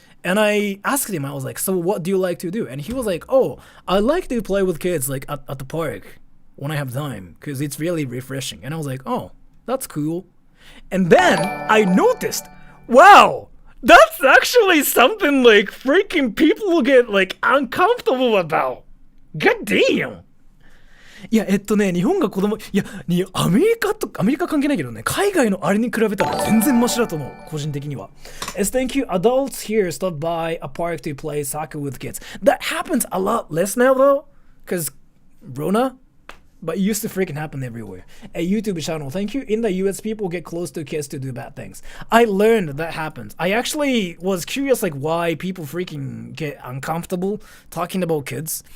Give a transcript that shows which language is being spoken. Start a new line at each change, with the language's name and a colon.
English: And I asked him, I was like, so what do you like to do? And he was like, oh, I like to play with kids like at the park when I have time because it's really refreshing. And I was like, oh, that's cool. And then I noticed, wow, that's actually something like freaking people will get like uncomfortable about. God damn.
Japanese: いや、日本が子供、いや、アメリカ関係ないけどね、海外のあれに比べたら全然マシだと思う、個人的には。
English: Thank you, adults here stop by a park to play soccer with kids. That happens a lot less now though, because Rona, but it used to freaking happen everywhere. A YouTube channel, thank you. In the US, people get close to kids to do bad things. I learned that happens. I actually was curious like why people freaking get uncomfortable talking about kids.